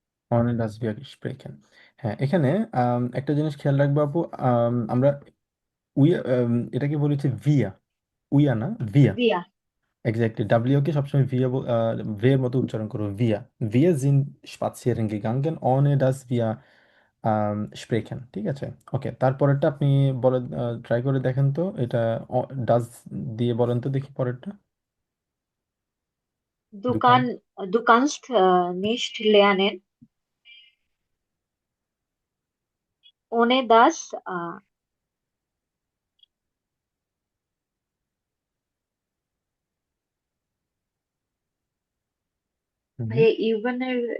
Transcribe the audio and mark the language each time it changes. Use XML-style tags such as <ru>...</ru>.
<de>অনে ডাস wir sprechen।</de> <bn>হ্যাঁ, এখানে একটা জিনিস খেয়াল রাখবো আপু। আমরা উই এটাকে বলেছি ভিয়া, উইয়া না ভিয়া।</bn> <de>Wir,</de> <bn>এক্স্যাক্টলি, ডাব্লিউ কে সবসময় ভিয়া ভের মতো উচ্চারণ করো, Villa.</bn> <de>Wir sind spazieren gegangen ohne dass wir sprechen,</de> <bn>ঠিক আছে। ওকে, তারপরেরটা আপনি বলে ট্রাই করে দেখেন তো, এটা ডাজ দিয়ে বলেন তো দেখি পরেরটা। দোকান।</bn> <de>du kannst nicht lernen, ohne dass ভাই ইউভেনের</de>